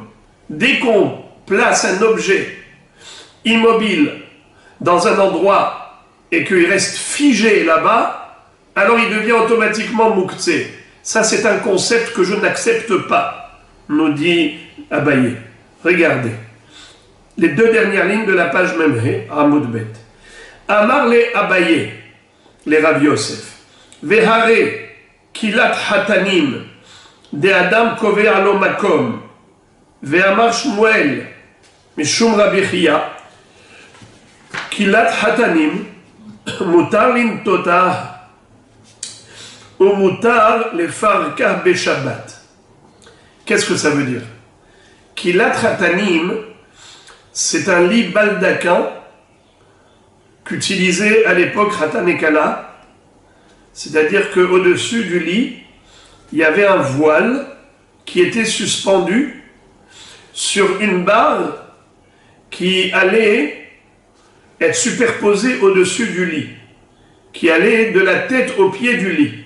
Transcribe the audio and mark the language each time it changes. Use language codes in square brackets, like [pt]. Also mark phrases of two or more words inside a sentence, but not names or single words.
[fr] Dès qu'on place un objet immobile dans un endroit et qu'il reste figé là-bas, alors il devient automatiquement mouktsé. Ça, c'est un concept que je n'accepte pas, nous dit Abaye. Regardez. Les deux dernières lignes de la page Memhe, Amoudbet. [arc] אמר ליה אביי לרב יוסף. והרי כילת חתנים דאדם קובע לה מקום. ואמר שמואל משום רבי חייא. כילת חתנים מותר לנטותה ומותר לפרקה בשבת. [fr] Qu'est-ce que ça veut dire? Kilat hatanim, c'est un lit baldaquin qu'utilisait à l'époque Khatan et Kala, c'est-à-dire qu'au-dessus du lit, il y avait un voile qui était suspendu sur une barre qui allait être superposée au-dessus du lit, qui allait de la tête au pied du lit.